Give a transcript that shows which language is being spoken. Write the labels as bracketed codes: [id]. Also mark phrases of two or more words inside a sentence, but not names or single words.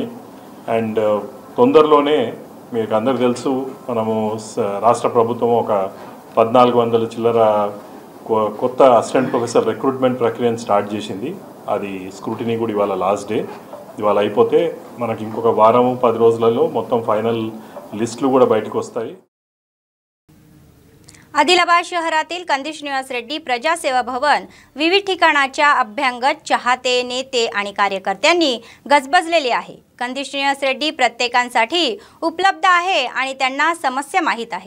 [te] అండ్ తొందరలోనే మీకు అందరికి తెలుసు మనము రాష్ట్ర ప్రభుత్వం ఒక 1400 చిల్లర కొత్త [en] assistant professor recruitment [te] ప్రక్రియను స్టార్ట్ చేసింది. అది స్క్రూటినీ కూడా ఇవాళ [en] last day. [te] ఇవాళ అయిపోతే మనకి ఇంకొక వారం 10 రోజులలో మొత్తం [en] final lists [te] కూడా బయటకు వస్తాయి. [mr] आदिलाबाद शहरातील कंदिश निवास रेड्डी प्रजासेवा भवन विविध ठिकाणाच्या अभ्यंगत चाहते नेते आणि कार्यकर्त्यांनी गजबजलेले आहे. कंदिश निवास रेड्डी प्रत्येकांसाठी उपलब्ध आहे आणि त्यांना समस्या माहीत आहे.